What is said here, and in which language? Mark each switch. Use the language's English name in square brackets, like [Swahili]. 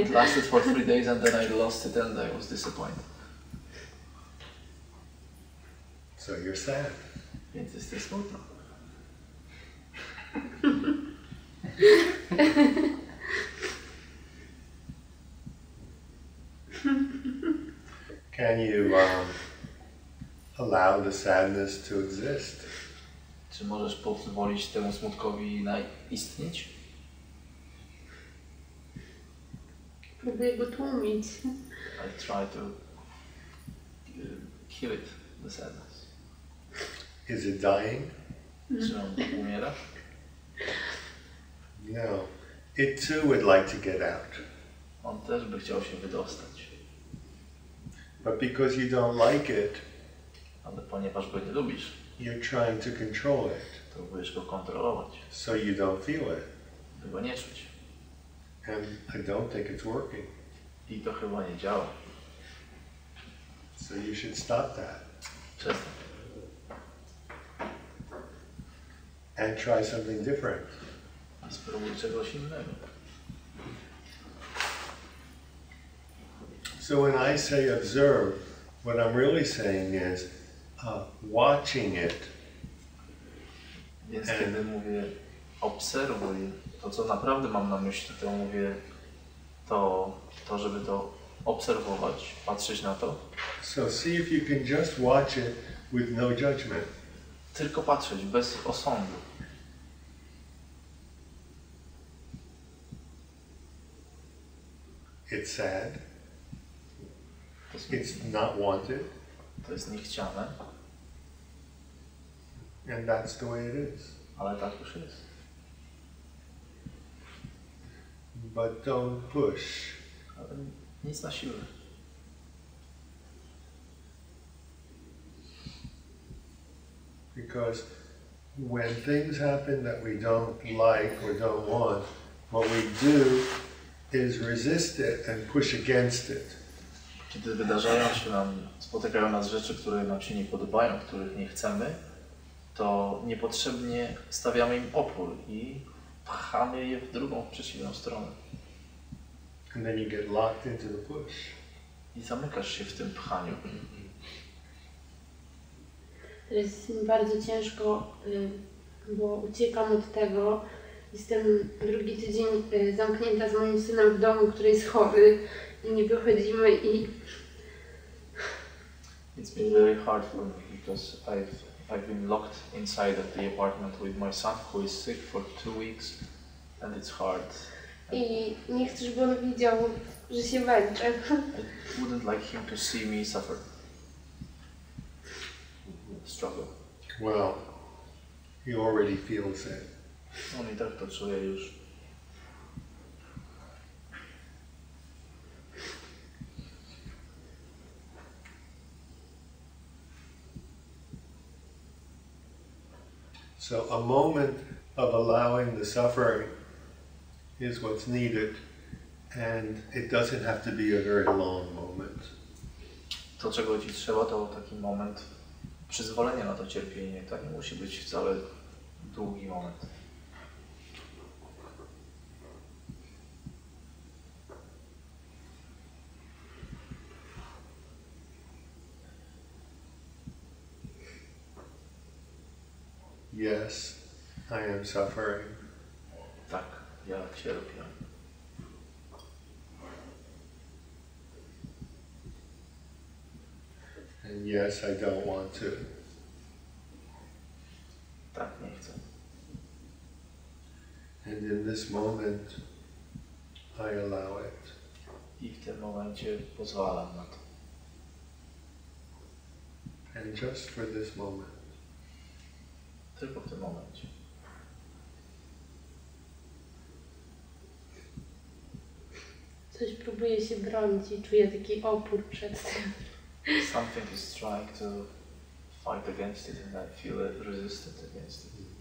[English] It lasted for 3 days and then I lost it and I was disappointed. So you're sad. [Polish] Więc jest smutno. [English] Can you allow the sadness to exist? [Polish] Czy możesz pozwolić temu smutkowi istnieć? Próbuję go tłumić. [English] I try to kill it, the sadness. Is it dying? [Polish] Czy on umiera? [English] No. It too would like to get out. [Polish] On też by chciał się wydostać. [English] But because you don't like it, [Polish] Ale ponieważ go nie lubisz, [English] you're trying to control it, [Polish] to próbujesz go kontrolować, [English] so you don't feel it. [Polish] by go nie czuć. [English] And I don't think it's working. [Polish] I to chyba nie działa. [English] So you should stop that [Polish] Przestań. [English] and try something different. [Polish] I spróbuj czegoś innego. [English] So when I say observe, what I'm really saying is watching it. [Polish] Więc kiedy mówię obserwuj, to co naprawdę mam na myśli, to mówię to żeby to obserwować, patrzeć na to. [English] So see if you can just watch it with no judgment. [Polish] Tylko patrzeć, bez osądu. [English] It's sad. [Polish] To jest, [English] It's not wanted. [Polish] to jest niechciane, [English] And that's the way it is. [Polish] ale tak już jest. [English] But don't push. [Polish] Ale nic na siłę. [English] Because when things happen that we don't like or don't want, what we do is resist it and push against it. [Polish] Kiedy spotykają nas rzeczy, które nam się nie podobają, których nie chcemy, to niepotrzebnie stawiamy im opór i pchamy je w drugą, przeciwną stronę. [English] And then you get locked into the push. [Polish] I zamykasz się w tym pchaniu. Teraz jest mi bardzo ciężko, bo uciekam od tego. Jestem drugi tydzień zamknięta z moim synem w domu, który jest chory i nie wychodzimy i... [English] It's been very hard for me because I've been locked inside of the apartment with my son who is sick for 2 weeks and it's hard. [Polish] I nie chcę, żeby on widział, że się męczę. [English] I wouldn't like him to see me suffer. Struggle. Well, he already feels it. [Polish] On i tak to czuje już. [English] So a moment of allowing the suffering is what's needed, and it doesn't have to be a very long moment. [Polish] To, czego ci trzeba, to taki moment przyzwolenia na to cierpienie. To nie musi być wcale długi moment. [English] Yes, I am suffering. [Polish] Tak, ja cierpię. [English] And yes, I don't want to. [Polish] Tak, nie chcę. [English] And in this moment, I allow it. [Polish] I w tym momencie pozwalam na to. [English] And just for this moment. [Polish] Tylko w tym momencie. Coś próbuje się bronić i czuję taki opór przed tym. [English] Something is trying to fight against it and I feel resistant against it.